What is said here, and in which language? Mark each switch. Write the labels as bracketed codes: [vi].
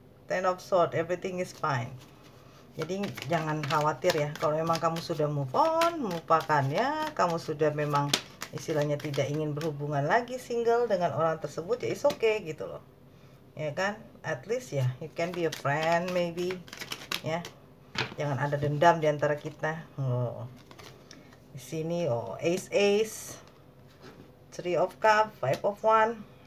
[en] Ten of Swords, everything is fine. [id] Jadi jangan khawatir ya, kalau memang kamu sudah move on, melupakannya, kamu sudah memang istilahnya tidak ingin berhubungan lagi, single dengan orang tersebut, ya [en] it's okay [id] gitu loh. Ya kan? [en] At least ya, you can be a friend maybe. Ya. [id] Jangan ada dendam di antara kita. Di sini Ace, Three of Cup, Five of One.